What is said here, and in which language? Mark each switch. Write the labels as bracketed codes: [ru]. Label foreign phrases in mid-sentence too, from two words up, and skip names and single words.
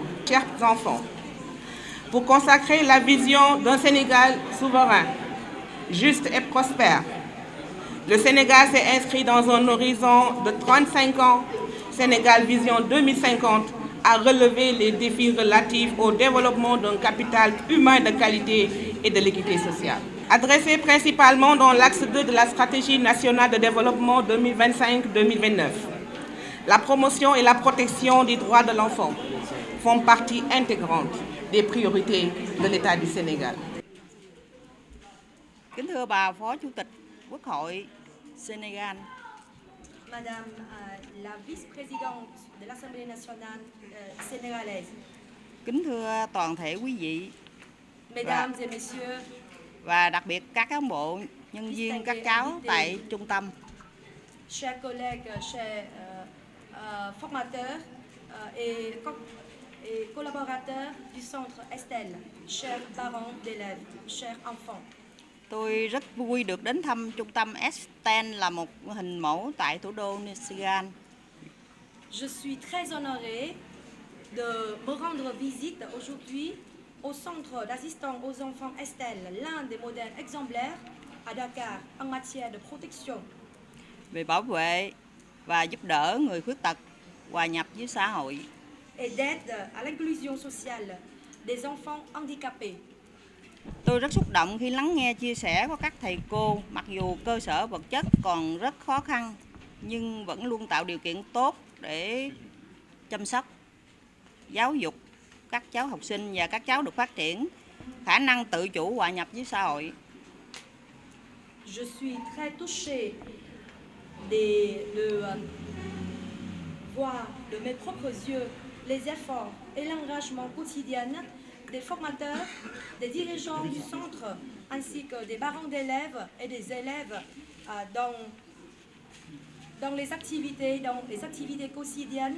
[fr] Chers enfants, pour consacrer la vision d'un Sénégal souverain, juste et prospère, le Sénégal s'est inscrit dans un horizon de 35 ans, Sénégal Vision 2050, à relever les défis relatifs au développement d'un capital humain de qualité et de l'équité sociale. Adressé principalement dans l'axe 2 de la stratégie nationale de développement 2025-2029, la promotion et la protection des droits de l'enfant font partie intégrante des priorités de l'État du Sénégal. [vi] Kính thưa bà Phó Chủ tịch Quốc hội Sénégal, [fr] Madame la vice-présidente de l'Assemblée nationale sénégalaise, [vi] kính thưa toàn thể quý vị [fr] Mesdames et Messieurs, [vi] và đặc biệt các cán bộ, nhân viên, các cháu tại trung tâm, [fr] chers collègues, chers formateurs et collaborateurs du Centre Estelle, chers parents d'élèves, chers enfants. [vi] Tôi rất vui được đến thăm trung tâm Estelle là một hình mẫu tại thủ đô Nasigan. [fr] Je suis très honorée de me rendre visite aujourd'hui au centre d'assistance aux enfants Estelle, l'un des modèles exemplaires à Dakar en matière de protection [vi] về bảo vệ và giúp đỡ người khuyết tật hòa nhập với xã hội. [fr] et d'aide à l'inclusion sociale des enfants handicapés. [vi] Tôi rất xúc động khi lắng nghe chia sẻ của các thầy cô, mặc dù cơ sở vật chất còn rất khó khăn, nhưng vẫn luôn tạo điều kiện tốt để chăm sóc, giáo dục các cháu học sinh và các cháu được phát triển khả năng tự chủ hòa nhập với xã hội. [fr] Je suis très touchée voir de mes propres yeux les efforts et l'engagement quotidien des formateurs, des dirigeants du centre, ainsi que des parents d'élèves et des élèves dans les activités quotidiennes.